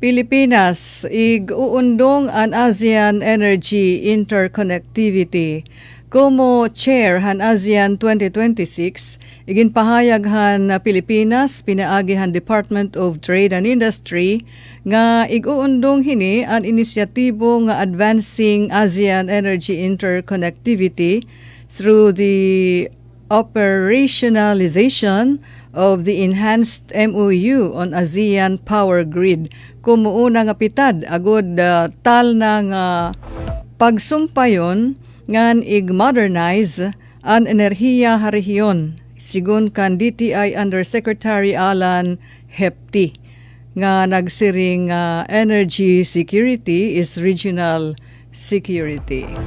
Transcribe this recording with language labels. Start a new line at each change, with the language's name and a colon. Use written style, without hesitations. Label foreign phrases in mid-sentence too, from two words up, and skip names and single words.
Waray: Pilipinas, ig-uundong an ASEAN Energy Interconnectivity. Como chair han ASEAN 2026, iginpahayag han Pilipinas, pinaagi han Department of Trade and Industry, nga ig-uundong hini an inisyatibo nga
English: Advancing ASEAN Energy Interconnectivity through the operationalization of the enhanced MOU on ASEAN Power Grid.
Waray: Kumuuna nga pitad, agod tal na nga pagsumpayon ngan ig-modernize an enerhiya ha rehiyon, sigun kan DTI Undersecretary Alan Hepti, nga nagsiring
English: energy security is regional security.